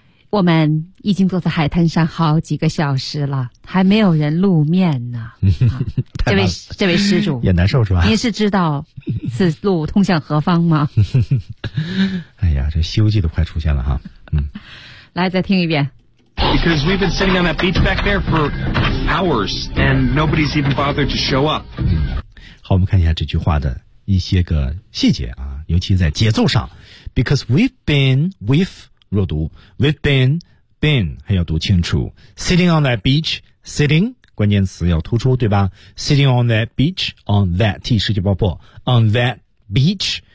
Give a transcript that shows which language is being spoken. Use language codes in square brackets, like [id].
[zh] 我们已经坐在海滩上好几个小时了，还没有人露面呢。这位施主也难受是吧？您是知道此路通向何方吗？哎呀，这《西游记》都快出现了哈。嗯，来再听一遍。 [en] Because we've been sitting on that beach back there for hours, and nobody's even bothered to show up. [zh] 好，我们看一下这句话的一些个细节啊，尤其在节奏上。 [en] Because we've been 弱读，we've been 还要读清楚。 Sitting on that beach, sitting 关键词要突出，对吧？Sitting on that beach, on that 替世界爆破，on that beach